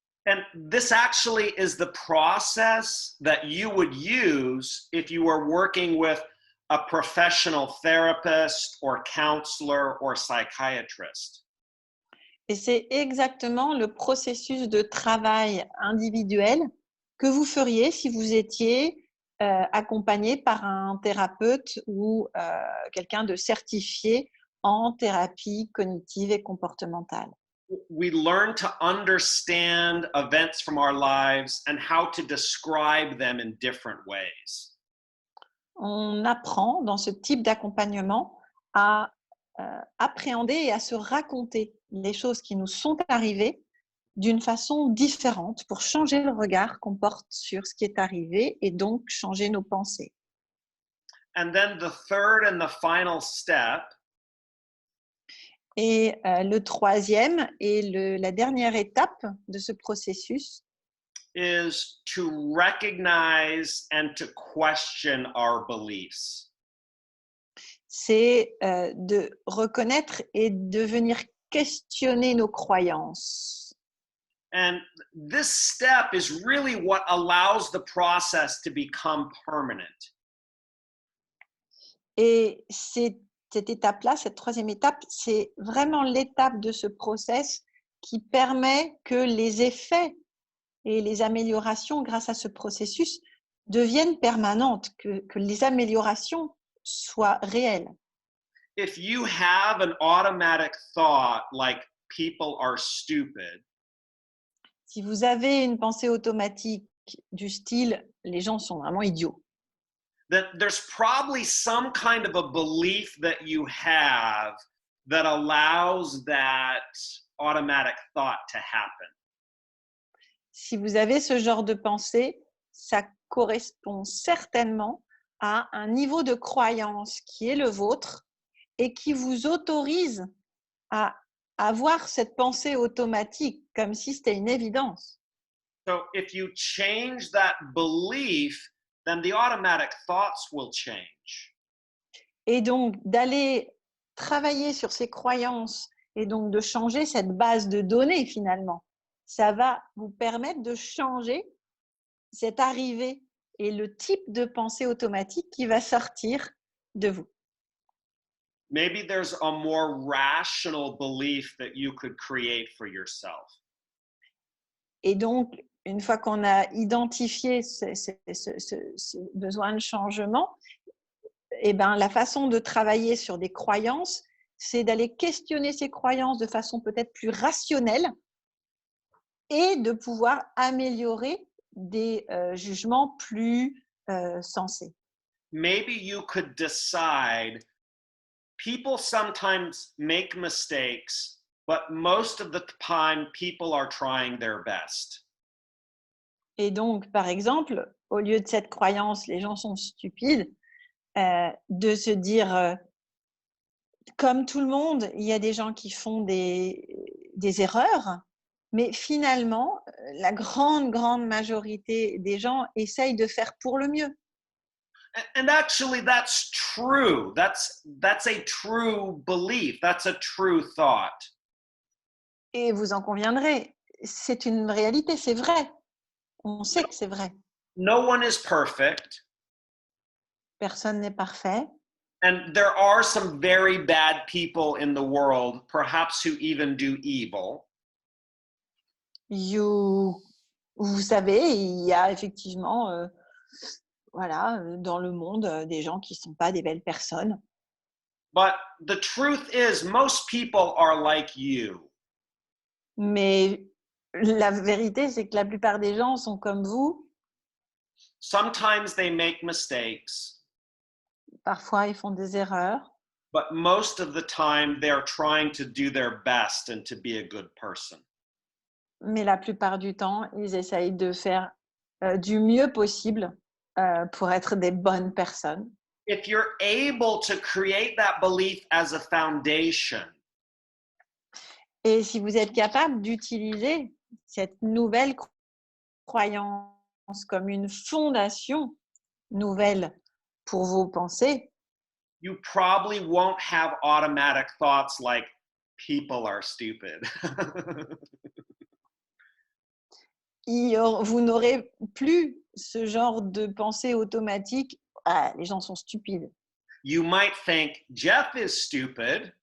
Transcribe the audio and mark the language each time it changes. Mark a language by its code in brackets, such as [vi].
[en] And this actually is the process that you would use if you were working with a professional therapist or counselor or psychiatrist. [fr] Et c'est exactement le processus de travail individuel que vous feriez si vous étiez accompagné par un thérapeute ou quelqu'un de certifié en thérapie cognitive et comportementale. [en] We learn to understand events from our lives and how to describe them in different ways. [fr] On apprend dans ce type d'accompagnement à appréhender et à se raconter les choses qui nous sont arrivées d'une façon différente pour changer le regard qu'on porte sur ce qui est arrivé et donc changer nos pensées. [en] And then the third and the final step [fr] Et le troisième et la dernière étape de ce processus, [en] is to recognize and to question our beliefs. [fr] c'est de reconnaître et de venir questionner nos croyances. [en] And this step is really what allows the process to become permanent. [fr] Et cette étape-là, cette troisième étape, c'est vraiment l'étape de ce process qui permet que les effets et les améliorations grâce à ce processus deviennent permanentes, que les améliorations soient réelles. [en] If you have an automatic thought like people are stupid, [fr] Si vous avez une pensée automatique du style « les gens sont vraiment idiots », [en] then there's probably some kind of a belief that you have that allows that automatic thought to happen. [fr] si vous avez ce genre de pensée, ça correspond certainement à un niveau de croyance qui est le vôtre et qui vous autorise à avoir cette pensée automatique comme si c'était une évidence. [en] So if you change that belief, then the automatic thoughts will change. [fr] Et donc, d'aller travailler sur ces croyances et donc de changer cette base de données finalement, ça va vous permettre de changer cette arrivée et le type de pensée automatique qui va sortir de vous. [en] Maybe there's a more rational belief that you could create for yourself. [fr] Et donc, une fois qu'on a identifié ce besoin de changement, eh ben, la façon de travailler sur des croyances, c'est d'aller questionner ces croyances de façon peut-être plus rationnelle et de pouvoir améliorer des jugements plus sensés. [en] Maybe you could decide people sometimes make mistakes, but most of the time people are trying their best. [fr] Et donc, par exemple, au lieu de cette croyance, les gens sont stupides, de se dire comme tout le monde, il y a des gens qui font des erreurs, mais finalement, la grande majorité des gens essayent de faire pour le mieux. [en] And actually, that's true. That's a true belief. That's a true thought. [fr] Et vous en conviendrez, c'est une réalité, c'est vrai. On sait que c'est vrai. [en] No one is perfect. [fr] Personne n'est parfait. [en] And there are some very bad people in the world, perhaps who even do evil. [fr] Vous savez, il y a effectivement, voilà, dans le monde, des gens qui ne sont pas des belles personnes. [en] But the truth is, most people are like you. [fr] Mais la vérité, c'est que la plupart des gens sont comme vous. [en] Sometimes they make mistakes, [fr] Parfois, ils font des erreurs. [en] but most of the time they're trying to do their best and to be a good person. [fr] Mais la plupart du temps, ils essayent de faire du mieux possible pour être des bonnes personnes. [en] If you're able to create that belief as a foundation, [fr] Et si vous êtes capable d'utiliser cette nouvelle croyance comme une fondation nouvelle pour vos pensées, [en] you probably won't have automatic thoughts like people are stupid. [fr] vous n'aurez plus ce genre de pensée automatique. Ah, les gens sont stupides. [en] You might think Jeff is stupid.